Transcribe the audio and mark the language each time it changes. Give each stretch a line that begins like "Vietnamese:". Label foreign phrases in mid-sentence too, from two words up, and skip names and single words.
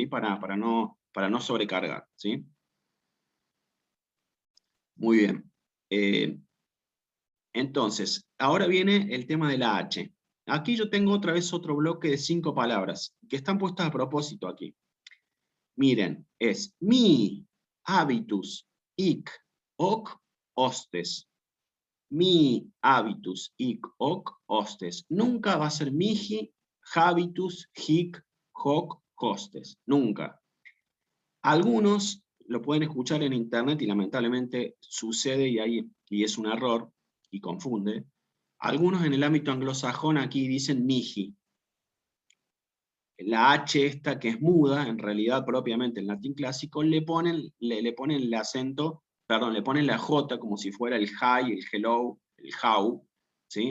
Spanish: Para no sobrecargar, ¿sí? Muy bien. Entonces, ahora viene el tema de la H. Aquí yo tengo otra vez otro bloque de 5 palabras, que están puestas a propósito aquí. Miren, es mi,
Latin: habitus, hic, hoc, hostes. Mi, habitus, hic, hoc, hostes.
Spanish: Nunca va a ser
Latin: mihi, habitus, hic, hoc, hostes.
Spanish: Nunca. Algunos lo pueden escuchar en internet y lamentablemente sucede y es un error y confunde. Algunos en el ámbito anglosajón aquí dicen mihi. La H esta que es muda, en realidad propiamente en latín clásico, le ponen el acento, perdón, le ponen la J como si fuera el hi, el hello, el how, ¿sí?